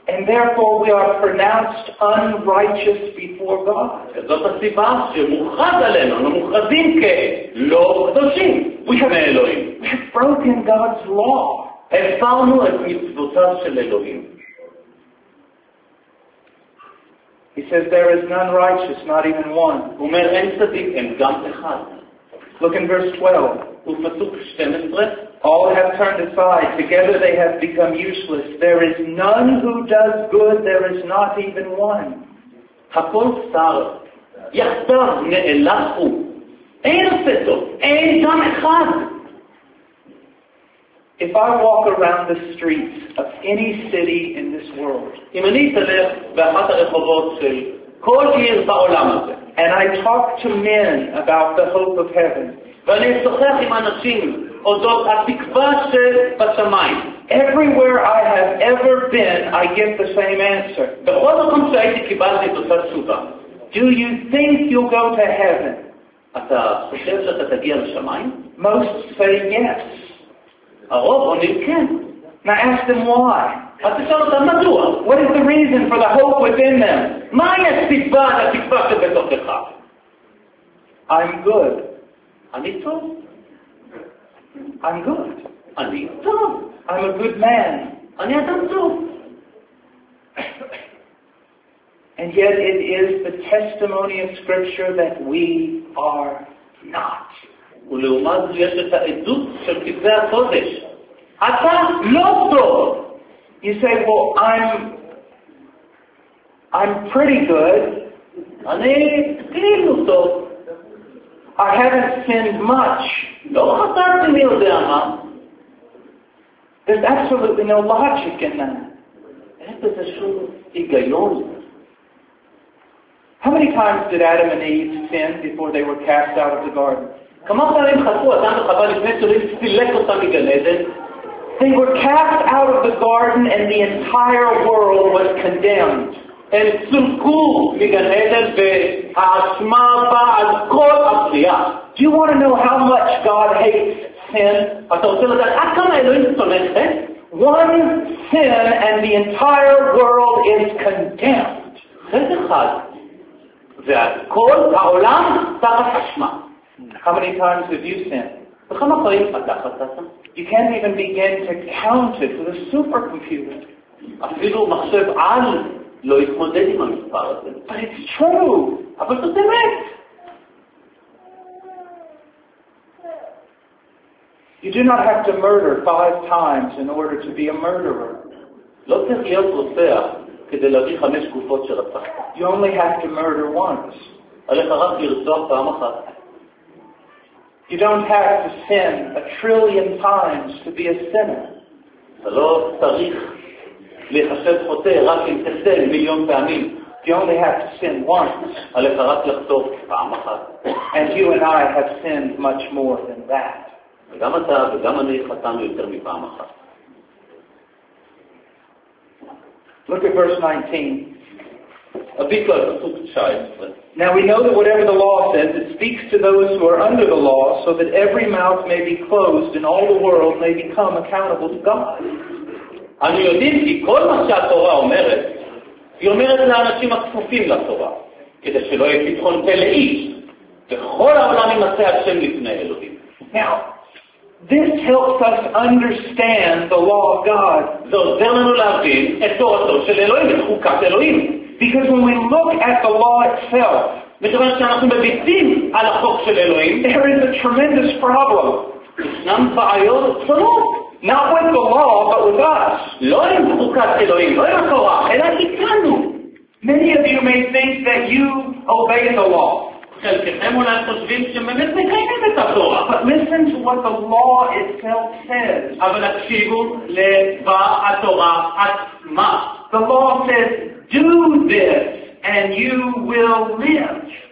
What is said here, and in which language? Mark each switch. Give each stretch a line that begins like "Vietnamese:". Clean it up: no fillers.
English: And therefore we are pronounced unrighteous before God.
Hebrew: זאת הסיבה שמוכרז עלינו, אנחנו מוכרזים כלא קדושים בפני אלוהים.
English: We have broken God's law.
Hebrew: הפרנו את מצוותיו של אלוהים.
English: He says, there is none righteous, not even one.
Hebrew: הוא אומר, אין צדיק, אין גם אחד.
English: Look in verse 12.
Hebrew: ופסוק 12.
English: All have turned aside. Together they have become useless. There is none who does good. There is not even one.
Hebrew: הכל סתר. יחדיו נאלחו. אין עושה טוב. אין גם אחד.
English: If I walk around the streets of any city in this world,
Hebrew: אם אני אלך באחת הרחובות של כל עיר בעולם הזה,
English: and I talk to men about the hope of heaven,
Hebrew: ואני אשוחח עם אנשים אודות התקווה שבשמיים,
English: everywhere I have ever been, I get the same answer.
Hebrew: בכל מקום שהייתי קיבלתי את אותה תשובה.
English: Do you think you'll go to heaven?
Hebrew: אתה חושב שאתה תגיע לשמיים?
English: Most say yes.
Hebrew: הרוב עונים כן.
English: Now ask them why.
Hebrew: אז תשאל אותם מדוע.
English: What is the reason for the hope within them?
Hebrew: מהי הסיבה לתקווה שבתוכך?
English: I'm good.
Hebrew: אני טוב.
English: I'm good.
Hebrew: אני טוב.
English: I'm a good man.
Hebrew: אני אדם טוב.
English: And yet it is the testimony of Scripture that we are not.
Hebrew: ולעומת זו יש את העדות של כתבי הקודש. אתה לא טוב.
English: You say, well, I'm pretty good.
Hebrew: אני כאילו טוב.
English: I haven't sinned much.
Hebrew: לא חסרתי מי יודע מה.
English: There's absolutely no logic in that.
Hebrew: אין בזה שום היגיון.
English: How many times did Adam and Eve sin before they were cast out of the garden? They were cast out of the garden and the entire world was condemned.
Hebrew: הם סולקו מגן עדן והאשמה באה על כל הבריאה.
English: Do you want to know how much God hates sin?
Hebrew: אתה רוצה לדעת עד כמה אלוהים שונא חטא?
English: One sin and the entire world is condemned.
Hebrew: חטא אחד והכל העולם תחת אשמה.
English: How many times have you sinned?
Hebrew: וכמה פעמים אתה חטאת?
English: You can't even begin to count it with a supercomputer.
Hebrew: אפילו מחשב על לא יתמודד עם המספר הזה.
English: But it's true.
Hebrew: אבל זאת אמת.
English: You do not have to murder 5 times in order to be a murderer.
Hebrew: לא צריך להיות רוצח כדי להביא 5 גופות של רצח.
English: You only have to murder once.
Hebrew: עליך רק לרצוח פעם אחת.
English: You don't have to sin a trillion times to be a sinner.
Hebrew: אתה לא צריך להיחשב חוטא רק אם תסן מיליון פעמים.
English: You only have to sin once.
Hebrew: עליך רק לחטוף פעם אחת.
English: And you and I have sinned much more than that.
Hebrew: וגם אתה וגם אני חטאנו יותר מפעם אחת.
English: Look at verse 19.
Hebrew: הביטו על פסוק 19.
English: Now we know that whatever the law says, it speaks to those who are under the law, so that every mouth may be closed and all the world may become accountable to God.
Hebrew: אנו יודעים כי כל מה שהתורה אומרת, היא אומרת לאנשים הכפופים לתורה, כדי שלא יהיה פתחון פה לאיש, וכל העולם ימצא השם לפני אלוהים.
English: Now, this helps us understand the law of God.
Hebrew: זה עוזר לנו להבין את תורתו של אלוהים, את חוקת אלוהים.
English: Because when we look at the law itself,
Hebrew: מכיוון שאנחנו מביטים על החוק של אלוהים,
English: there is a tremendous problem.
Hebrew: ישנם בעיות עצמות.
English: Not with the law, but with us.
Hebrew: לא עם חוקת אלוהים, לא עם התורה, אלא איתנו.
English: Many of you may think that you obey the law.
Hebrew: חלקכם אולי חושבים שבאמת מקיימים את התורה.
English: But listen to what the law itself says.
Hebrew: אבל הקשיבו לדבר התורה עצמה.
English: The law says, do this and you will live.